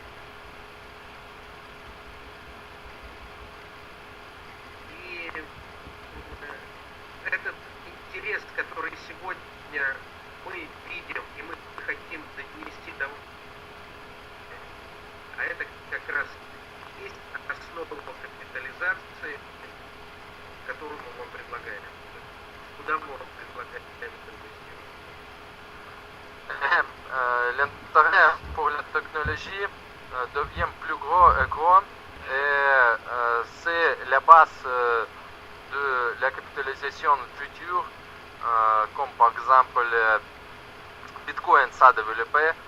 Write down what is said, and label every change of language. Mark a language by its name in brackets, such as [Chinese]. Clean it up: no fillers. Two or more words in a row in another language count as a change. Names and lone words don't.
[Russian] И этот интерес, который сегодня мы видим, и мы хотим донести до... А это как раз есть основа капитализации, которую мы вам предлагаем. Куда мы вам предлагаем инвестировать? [French] L'intérêt pour la technologie devient plus gros et grand et c'est la base de la capitalisation future, comme par exemple Bitcoin s'est développé.